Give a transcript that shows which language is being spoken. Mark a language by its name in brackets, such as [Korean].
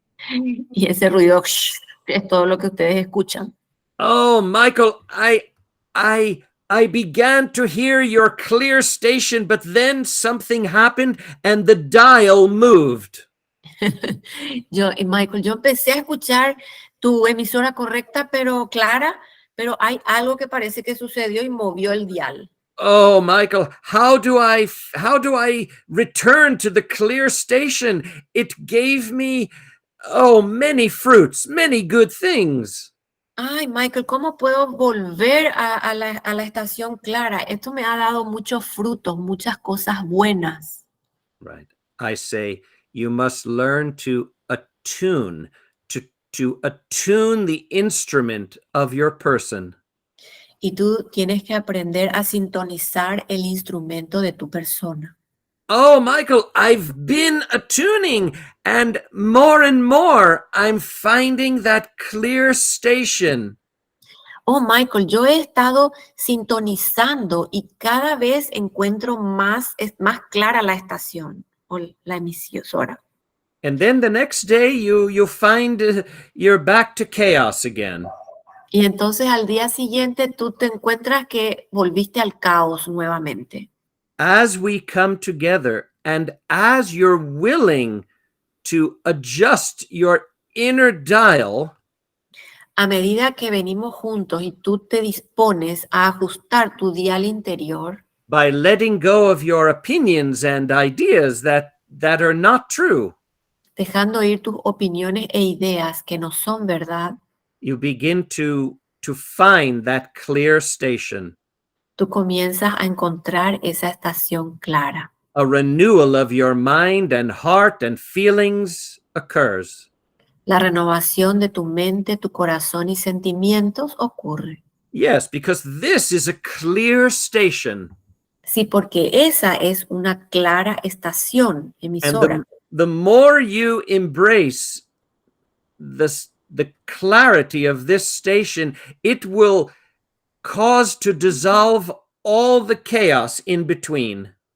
[Spanish] Y ese ruido es todo lo que ustedes escuchan. [English] Oh, Michael, I began to hear your clear station, but then something happened and the dial moved. [Spanish] Michael, yo empecé a escuchar tu emisora correcta, pero clara, pero hay algo que parece que sucedió y movió el dial. [English] Oh, Michael, how do I return to the clear station? It gave me, many fruits, many good things. [Spanish] Ay, Michael, ¿cómo puedo volver a la estación clara? Esto me ha dado muchos frutos, muchas cosas buenas. [English] Right. I say, you must learn to attune, to attune the instrument of your person. [Spanish] Y tú tienes que aprender a sintonizar el instrumento de tu persona. [English] Oh, Michael, I've been attuning, and more I'm finding that clear station. [Spanish] Oh, Michael, yo he estado sintonizando y cada vez encuentro más clara la estación o la emisora. [English] And then the next day you find you're back to chaos again. [Spanish] Y entonces al día siguiente tú te encuentras que volviste al caos nuevamente. [English] As we come together and as you're willing to adjust your inner dial, [Spanish] a medida que venimos juntos y tú te dispones a ajustar tu dial interior, [English] by letting go of your opinions and ideas that are not true, [Spanish] dejando ir tus opiniones e ideas que no son verdad, [English] you begin to find that clear station. [Spanish] tú comienzas a encontrar esa estación clara. [English] A renewal of your mind and heart and feelings occurs. [Spanish] La renovación de tu mente, tu corazón y sentimientos ocurre. [English] Yes, because this is a clear station. [Spanish] Sí, porque esa es una clara estación emisora. [English] And the more you embrace the clarity of this station, it will cause to dissolve all the chaos in between.